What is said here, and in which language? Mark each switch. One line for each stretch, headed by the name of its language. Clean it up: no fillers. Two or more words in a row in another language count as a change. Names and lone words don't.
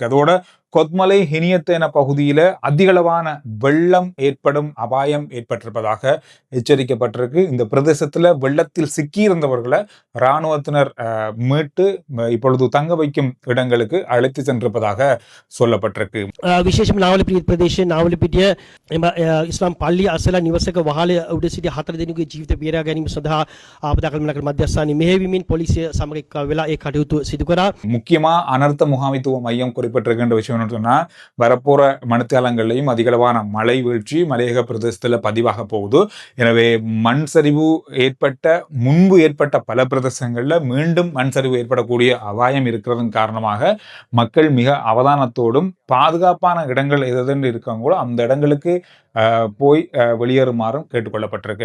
Tamil: அதோட கொத்மலை ஹினியத்தேன பகுதியில அதிகளவான வெள்ளம் ஏற்படும் அபாயம் ஏற்பட்டிருப்பதாக எச்சரிக்கப்பட்டிருக்கு. இந்த பிரதேசத்துல வெள்ளத்தில் சிக்கியிருந்தவர்களை இராணுவத்தினர் மீட்டு இப்பொழுது தங்க வைக்கும் இடங்களுக்கு அழைத்து சென்றிருப்பதாக சொல்லப்பட்டிருக்கு.
Sinhala: විශේෂම නාවලපිටිය ප්‍රදේශයේ නාවලපිටිය ඉස්ලාම් පල්ලිය අසල නිවසක වහල උඩ සිටි 4 දෙනෙකුගේ ජීවිත බේරා ගැනීම සඳහා ආපදා කළමනාකරණ මධ්‍යස්ථානයේ මෙහෙයවීමෙන් පොලිසිය සමග එක්ව වෙලා ඒ කටයුතු සිදු කරා.
Tamil: முக்கியமா அனர்த்த முகாமைத்துவ மையம் குறிப்பிட்டிருக்கின்ற விஷயம் சொன்னா, வரப்போற மணித்தியாலங்கள்லையும் அதிகளவான மழை வீழ்ச்சி மலையக பிரதேசத்துல பதிவாக போகுது. எனவே மண் சரிவு முன்பு ஏற்பட்ட பல பிரதேசங்கள்ல மீண்டும் மண் சரிவு ஏற்படக்கூடிய அபாயம் இருக்கிறதன் காரணமாக மக்கள் மிக அவதானத்தோடும் பாதுகாப்பான இடங்கள் எதுன்னு இருக்காங்களோ அந்த இடங்களுக்கு போய் வெளியேறுமாறும் கேட்டுக்கொள்ளப்பட்டிருக்கு.